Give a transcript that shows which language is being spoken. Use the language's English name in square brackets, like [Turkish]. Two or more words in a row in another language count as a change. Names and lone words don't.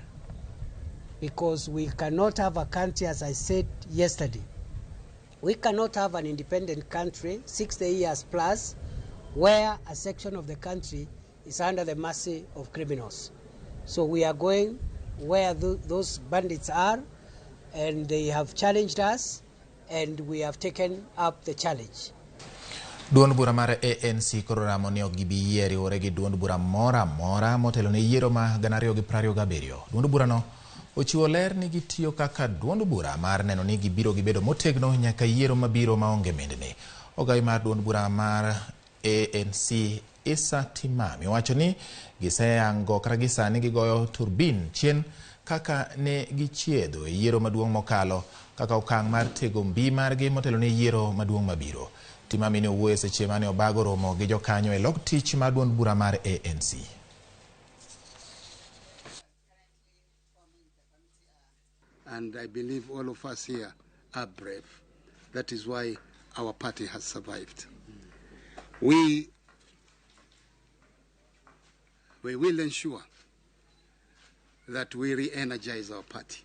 [English] Because we cannot have a country, as I said yesterday, we cannot have an independent country, 60 years plus, where a section of the country is under the mercy of criminals. So we are going where those bandits are, and they have challenged us, and we have taken up the challenge. [Luo (Kenya and Tanzania)] Duond bura mar ANC koro ramo ni ogibi yieri ore gi duond bura mora motelo ne yiero ma 2027. Duond bura no ochiwo ler ni gitiyo kaka duond bura mar neno ni gibiro gibedo motegno nyaka yiero mabiro maonge mendni. Ogai mar duond bura mar ANC Isa Timami wacho ni giseyango kata gisani gigoyo turbin chien kaka ne gichiedo e yiero maduong' mokalo kaka okang' mar tego mbi margi motelo ne yiero maduong' mabiro. Timami ne owuoyo seche mane obago romo gi jokanyo e log tich mar duond bura mar ANC. [English] And I believe all of us here are brave. That is why our party has survived. We will ensure that we re-energize our party.